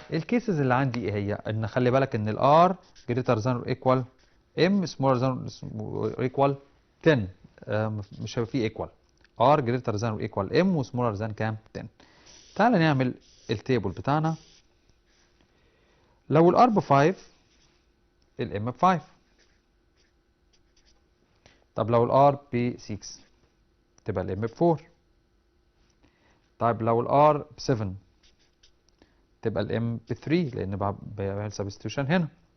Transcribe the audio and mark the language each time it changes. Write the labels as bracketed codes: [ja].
[ar] الكيسز اللي عندي ايه هي؟ ان خلي بالك ان ال [en] r greater than or equal m smaller than or equal 10. [ar] مش هيبقى فيه equal. [en] r greater than or equal m و smaller than [ar] كام؟ [en] 10. [ar] تعال نعمل التيبل بتاعنا. لو ال r ب 5 ال m ب 5. طب لو ال r ب 6 تبقى ال m ب 4. طيب لو ال r ب 7 تبقى ال m ب 3 لان بعمل سبستيوشن هنا.